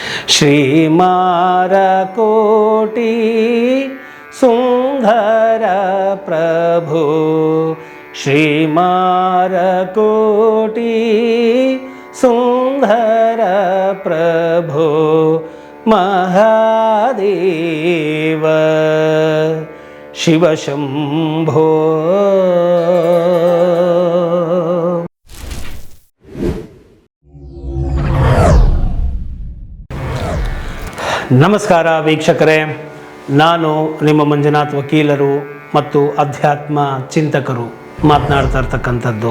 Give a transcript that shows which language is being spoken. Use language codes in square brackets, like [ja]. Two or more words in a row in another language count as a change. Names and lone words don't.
[sa] श्रीमारकोटि सुंदर प्रभु श्रीमारकोटि सुंदर प्रभु महादेव शिव शंभो। [kn] ನಮಸ್ಕಾರ ವೀಕ್ಷಕರೇ, ನಾನು ನಿಮ್ಮ ಮಂಜುನಾಥ್ ವಕೀಲರು ಮತ್ತು ಅಧ್ಯಾತ್ಮ ಚಿಂತಕರು ಮಾತನಾಡ್ತಾ ಇರ್ತಕ್ಕಂಥದ್ದು.